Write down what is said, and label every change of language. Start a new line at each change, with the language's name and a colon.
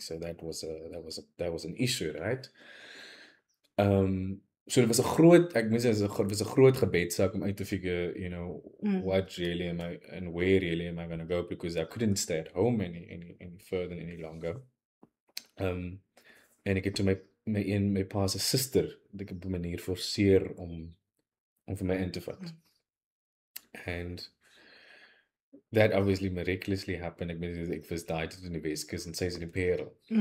English: So that was an issue, right?
Afrikaans: So dit was 'n groot, ek moet sê, dit was 'n groot gebedsak om uit te figure,
English: what really am I, and where really am I going to go, because I couldn't stay at home any further, any longer.
Afrikaans: En ek het toe my pa se suster, ek op 'n manier forceer om vir my in te vat.
English: And that obviously miraculously happened.
Afrikaans: Ek was daai toe in die Weskus en sy is in die Parel.